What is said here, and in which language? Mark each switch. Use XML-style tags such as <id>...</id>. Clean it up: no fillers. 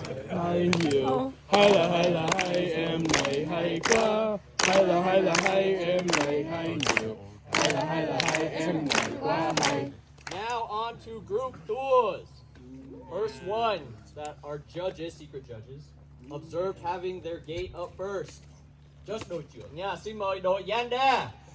<vi>Hai nhiều, hai là hai em này hay quá, hai là hai em này hay nhiều, hai là hai em này quá hay.</vi> <en>Now on to group tours. First one that our judges, secret judges, observed having their gate up first.</en> <vi>Just đội trưởng nha, xin mời đội Yanda.</vi>